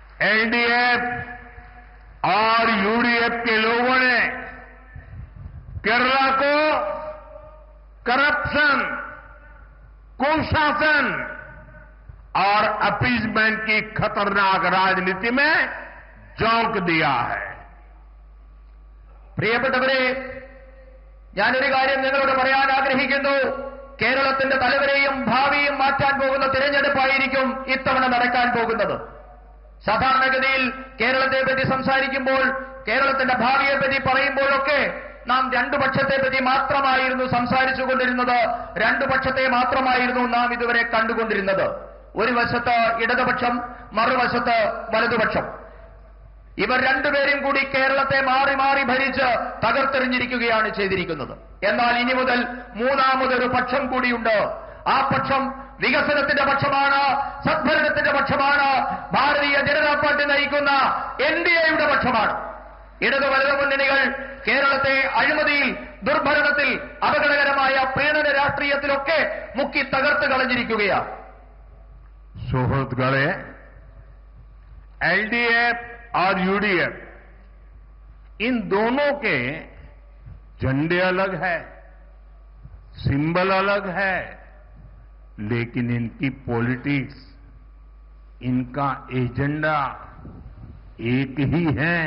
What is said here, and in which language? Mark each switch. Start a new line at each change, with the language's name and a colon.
Hindi: LDF और UDF के लोगों ने केरला को करप्शन, कुशासन और अपीजमेंट की खतरनाक राजनीति में झोंक दिया है।
Malayalam: പ്രിയപ്പെട്ടവരെ, ഞാനൊരു കാര്യം നിങ്ങളോട് പറയാൻ ആഗ്രഹിക്കുന്നു. കേരളത്തിന്റെ തലവരെയും ഭാവിയും മാറ്റാൻ പോകുന്ന തിരഞ്ഞെടുപ്പായിരിക്കും ഇത്തവണ നടക്കാൻ പോകുന്നത്. സാധാരണഗതിയിൽ കേരളത്തെപ്പറ്റി സംസാരിക്കുമ്പോൾ, കേരളത്തിന്റെ ഭാവിയെപ്പറ്റി പറയുമ്പോഴൊക്കെ നാം രണ്ടു പക്ഷത്തെപ്പറ്റി മാത്രമായിരുന്നു സംസാരിച്ചുകൊണ്ടിരുന്നത്. രണ്ടു പക്ഷത്തെ മാത്രമായിരുന്നു നാം ഇതുവരെ കണ്ടുകൊണ്ടിരുന്നത്. ഒരു വശത്ത് ഇടതുപക്ഷം, മറുവശത്ത് വലതുപക്ഷം. ഇവർ രണ്ടുപേരും കൂടി കേരളത്തെ മാറി മാറി ഭരിച്ച് തകർത്തെറിഞ്ഞിരിക്കുകയാണ് ചെയ്തിരിക്കുന്നത്. എന്നാൽ ഇനി മുതൽ മൂന്നാമതൊരു പക്ഷം കൂടിയുണ്ട്. ആ പക്ഷം വികസനത്തിന്റെ പക്ഷമാണ്, സദ്ഭരണത്തിന്റെ പക്ഷമാണ്, ഭാരതീയ ജനതാ പാർട്ടി നയിക്കുന്ന എൻഡിഎയുടെ പക്ഷമാണ്. ഇടതു വലതു മുന്നണികൾ കേരളത്തെ അഴിമതിയിൽ, ദുർഭരണത്തിൽ, അപകടകരമായ പ്രീണന രാഷ്ട്രീയത്തിലൊക്കെ മുക്കി തകർത്ത് കളഞ്ഞിരിക്കുകയാണ്. സുഹൃത്തുക്കളെ,
Hindi: एलडीएफ और यूडीएफ, इन दोनों के झंडे अलग है, सिंबल अलग है, लेकिन इनकी पॉलिटिक्स, इनका एजेंडा एक ही है।